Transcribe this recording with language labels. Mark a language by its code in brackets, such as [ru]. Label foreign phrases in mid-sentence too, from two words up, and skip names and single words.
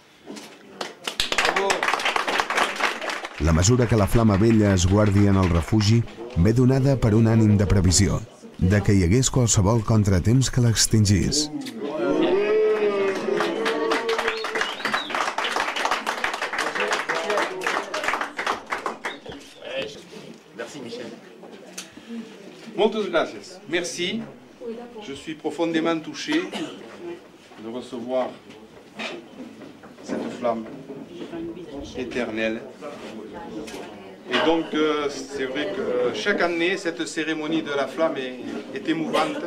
[ca] La mesura que la flama vella es guardi en el refugi ve donada per un ànim de previsió, de que hi hagués qualsevol contratemps que l'extingís. Moltes gràcies. [fr] Merci. Je suis profondément touché de recevoir cette flamme éternelle. Et donc, c'est vrai que chaque année, cette cérémonie de la flamme est émouvante.